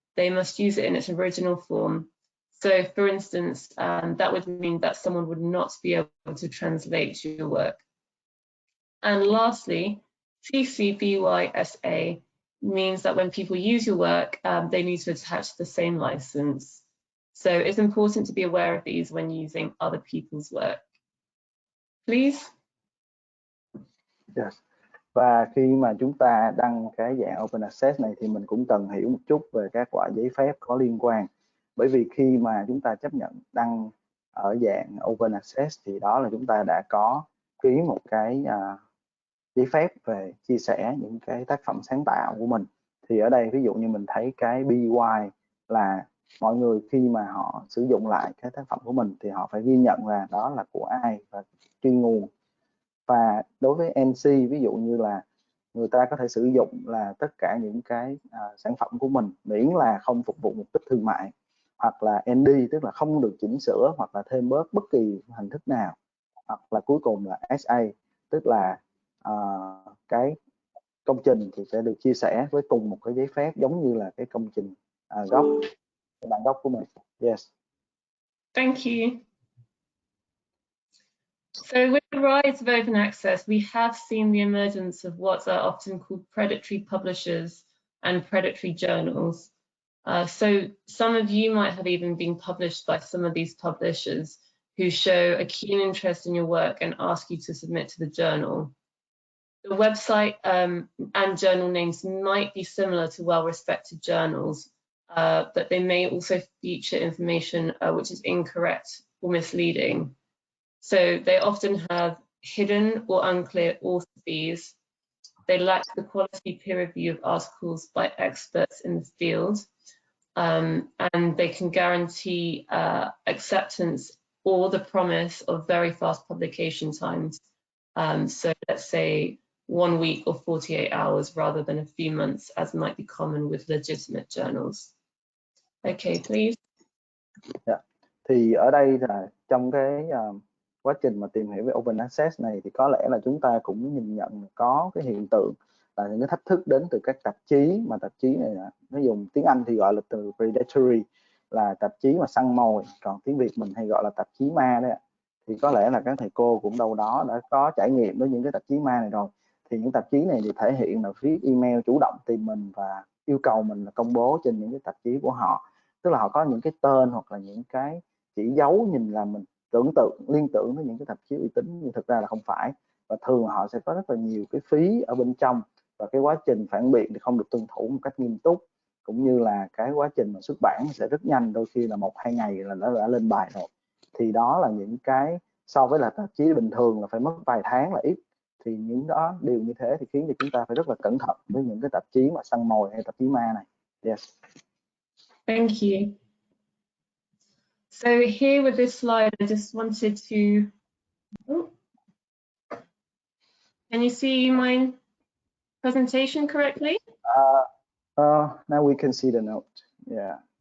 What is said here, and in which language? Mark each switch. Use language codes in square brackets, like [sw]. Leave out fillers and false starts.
[en] They must use it in its original form. So, for instance, that would mean that someone would not be able to translate your work. And lastly, CC-BY-SA means that when people use your work, they need to attach the same license. So it's important to be aware of these when using other people's work. Please. Yes. [vi] Và khi mà chúng ta đăng cái dạng Open Access này thì mình cũng cần hiểu một chút về các loại giấy phép có liên quan. Bởi vì khi mà chúng ta chấp nhận đăng ở dạng Open Access thì đó là chúng ta đã có ký một cái giấy phép về chia sẻ những cái tác phẩm sáng tạo của mình. Thì ở đây ví dụ như mình thấy cái BY là mọi người khi mà họ sử dụng lại cái tác phẩm của mình thì họ phải ghi nhận là đó là của ai và truy nguồn. Và đối với NC, ví dụ như là người ta có thể sử dụng là tất cả những cái sản phẩm của mình miễn là không phục vụ mục đích thương mại, hoặc là ND tức là không được chỉnh sửa hoặc là thêm bớt bất kỳ hình thức nào, hoặc là cuối cùng là SA tức là cái công trình thì sẽ được chia sẻ với cùng một cái giấy phép giống như là cái công trình gốc, cái bản gốc của mình. [en] Yes. Thank you. So with the rise of open access, we have seen the emergence of what are often called predatory publishers and predatory journals. So some of you might have even been published by some of these publishers who show a keen interest in your work and ask you to submit to the journal. The website and journal names might be similar to well-respected journals, but they may also feature information which is incorrect or misleading. So they often have hidden or unclear author fees. They lack the quality peer review of articles by experts in the field, and they can guarantee acceptance or the promise of very fast publication times. So let's say 1 week or 48 hours rather than a few months, as might be common with legitimate journals. Okay, please. Yeah. [vi] Thì ở đây là trong cái quá trình mà tìm hiểu về Open Access này thì có lẽ là chúng ta cũng nhìn nhận có cái hiện tượng là những cái thách thức đến từ các tạp chí, mà tạp chí này nó dùng tiếng Anh thì gọi là từ predatory, là tạp chí mà săn mồi, còn tiếng Việt mình hay gọi là tạp chí ma đấy ạ. Thì có lẽ là các thầy cô cũng đâu đó đã có trải nghiệm với những cái tạp chí ma này rồi. Thì những tạp chí này thì thể hiện là viết email chủ động tìm mình và yêu cầu mình là công bố trên những cái tạp chí của họ. Tức là họ có những cái tên hoặc là những cái chỉ dấu nhìn là mình liên tưởng với những cái tạp chí uy tín, nhưng thực ra là không phải. Và thường họ sẽ có rất là nhiều cái phí ở bên trong, và cái quá trình phản biện thì không được tuân thủ một cách nghiêm túc, cũng như là cái quá trình mà xuất bản sẽ rất nhanh, đôi khi là 1-2 ngày là nó đã lên bài rồi. Thì đó là những cái so với là tạp chí bình thường là phải mất vài tháng là ít. Thì những đó điều như thế thì khiến cho chúng ta phải rất là cẩn thận với những cái tạp chí mà săn mồi hay tạp chí ma này. [en] Yes. Thank you. So here with this slide, I just wanted to, can you see my presentation correctly? Now we can see the note. Yeah.